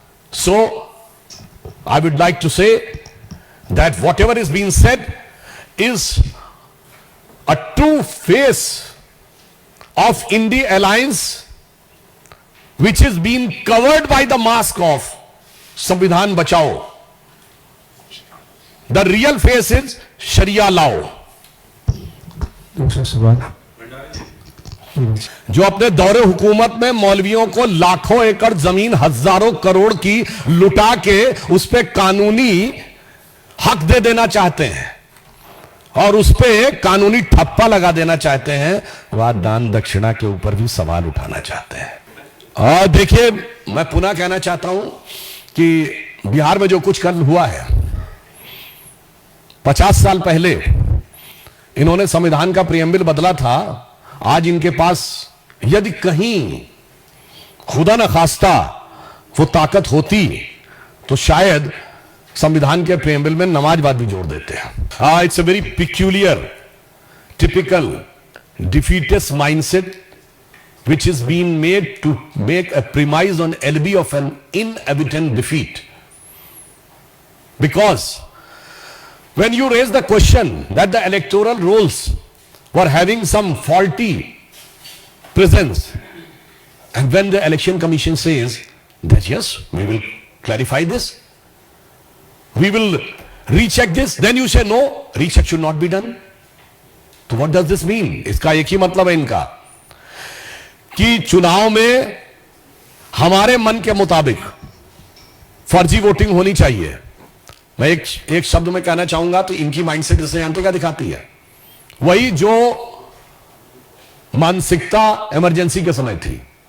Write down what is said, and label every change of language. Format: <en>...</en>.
<en>So, I would like to say that whatever is being said is a true face of India Alliance, which is being covered by the mask of Samvidhan Bachao. The real face is Sharia law.</en> <hi>दूसरा सवाल। जो अपने दौरे हुकूमत में मौलवियों को लाखों एकड़ जमीन, हजारों करोड़ की लुटा के उस पे कानूनी हक दे देना चाहते हैं और उस पे कानूनी ठप्पा लगा देना चाहते हैं, वह दान दक्षिणा के ऊपर भी सवाल उठाना चाहते हैं। और देखिए, मैं पुनः कहना चाहता हूं कि बिहार में जो कुछ कल हुआ है, 50 साल पहले इन्होंने संविधान का प्रियम्बल बदला था। आज इनके पास यदि कहीं खुदा न खास्ता वो ताकत होती तो शायद संविधान के प्रियम्बल में नमाजवाद भी जोड़ देते हैं।</hi> <en>It's a very peculiar, typical defeatist mindset which is being made to make a premise on alibi of an inevitable defeat. Because when you raise the question that the electoral rolls were having some faulty presence, and when the election commission says that yes, we will clarify this, we will recheck this, then you say no, recheck should not be done. So what does this mean?</en> <hi>इसका एक ही मतलब है इनका कि चुनाव में हमारे मन के मुताबिक फर्जी वोटिंग होनी चाहिए। मैं एक शब्द में कहना चाहूंगा तो इनकी माइंडसेट इसे जानते क्या दिखाती है? वही जो मानसिकता इमरजेंसी के समय थी।</hi>